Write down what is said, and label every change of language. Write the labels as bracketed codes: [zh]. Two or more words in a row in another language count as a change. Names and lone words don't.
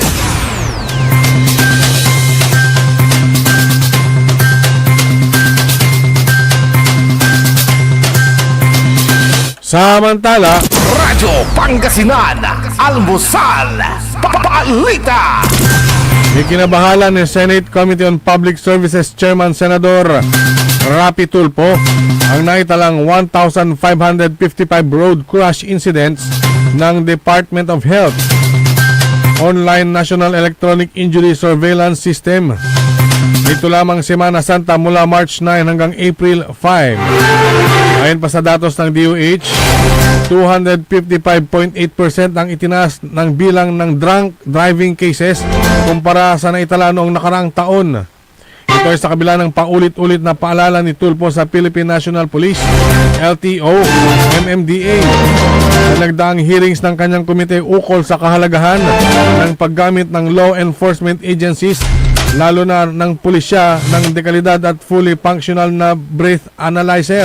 [tl] Samantala, Radyo Pangasinan, Almusal, Balita! ikinabahala ni Senate Committee on Public Services Chairman Senador Rapi Tulfo ang naitalang 1,555 road crash incidents ng Department of Health Online National Electronic Injury Surveillance System. Ito lamang Semana Santa mula March 9 hanggang April 5. Ayon pa sa datos ng DOH, 255.8% ang itinaas ng bilang ng [en] drunk driving cases [tl] kumpara sa naitala noong nakaraang taon. Ito ay sa kabila ng paulit-ulit na paalala ni Tulfo sa Philippine National Police, LTO, MMDA sa nagdaang hearings ng kanyang komite ukol sa kahalagahan ng paggamit ng [en] law enforcement agencies, [tl] lalo na ng pulisya, ng dekalidad at [en] fully functional [tl] na [en] breath analyzer.